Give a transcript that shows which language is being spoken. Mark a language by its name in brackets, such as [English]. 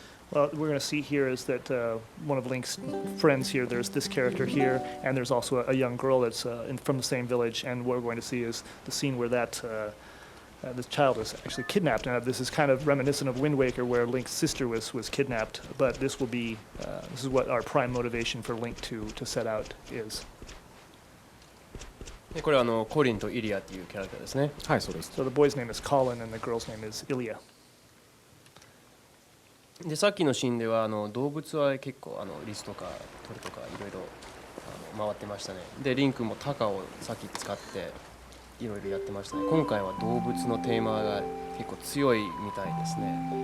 [English] What we're going to see here is that one of Link's friends here, there's this character here, and there's also a young girl that's from the same village. And what we're going to see is the scene where this child is actually kidnapped. And this is kind of reminiscent of Wind Waker, where Link's sister was kidnapped. But this is what our prime motivation for Link to set out is. [Japanese] でこれはコリンとイリアっていうキャラクターですね。はい、そうです。 [English] So the boy's name is Colin, and the girl's name is Ilya. [Japanese] でさっきのシーンでは動物は結構リスとか鳥とかいろいろ回ってましたね。でリンクもタカをさっき使っていろいろやってましたね。今回は動物のテーマが結構強いみたいですね。